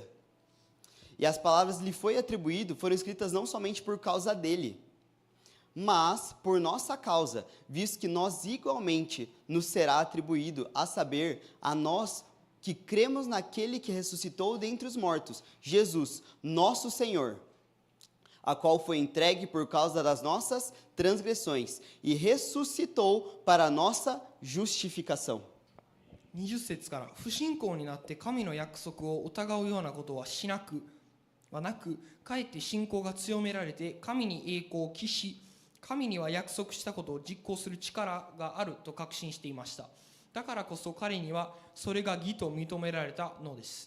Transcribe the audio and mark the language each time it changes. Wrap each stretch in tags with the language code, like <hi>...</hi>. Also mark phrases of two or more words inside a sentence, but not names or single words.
<pt>E as palavras lhe foi atribuído foram escritas não somente por causa dele, mas por nossa causa, visto que nós igualmente nos será atribuído, a saber, a nós que cremos naquele que ressuscitou dentre os mortos, Jesus, nosso Senhor, a qual foi entregue por causa das nossas transgressões e ressuscitou para a nossa justificação.</pt> <ja>20 節から不信仰になって神の約束を疑うようなことはなく、かえって信仰が強められて神に栄光を期し、神には約束したことを実行する力があると確信していました。だからこそ彼にはそれが義と認められたのです。</ja>